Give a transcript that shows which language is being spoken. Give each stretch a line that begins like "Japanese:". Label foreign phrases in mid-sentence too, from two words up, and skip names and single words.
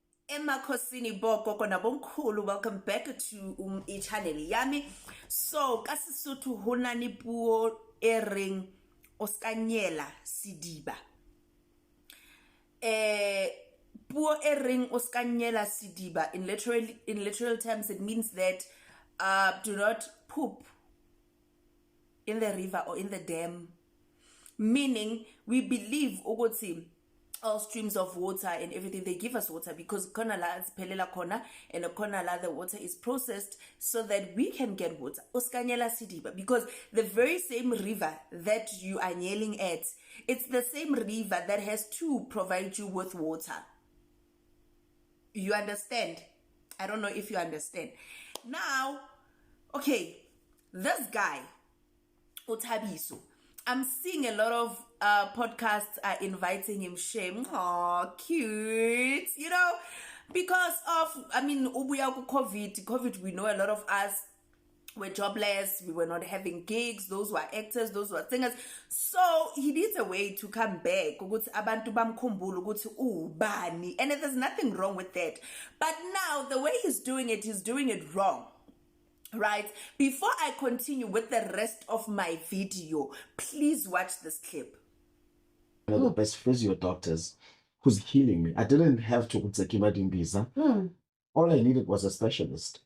Zulu: Emakhosini boko kona bonkulu,
English: welcome back to channel yami.
Southern Sotho: So kasisuthu hona ni puo ering oskanyela sediba. Puo ering oskanyela sediba
English: in literal terms it means that do not poop in the river or in the dam. Meaning we believe ukuthi all streams of water and everything, they give us water because
Southern Sotho: kona la zipelela kona
English: and
Southern Sotho: kona la
English: the water is processed so that we can get water.
Southern Sotho: Uskanyela sediba,
English: because the very same river that you are kneeling at, it's the same river that has to provide you with water. You understand? I don't know if you understand. Now, okay, this guy, Thabiso, I'm seeing a lot of podcasts are inviting him shame. Oh, cute. You know, because of, ubuya COVID, we know a lot of us were jobless. We were not having gigs. Those were actors, those were singers. So he needs a way to come back.
Zulu: Abantu bamkhumbule ukuthi ubani.
English: And there's nothing wrong with that. But now the way he's doing it wrong. Right? Before I continue with the rest of my video, please watch this clip. One of the best physio doctors who's healing me. I didn't have to
Southern Sotho: Utsakiba Dimbiza.
English: All I needed was a specialist.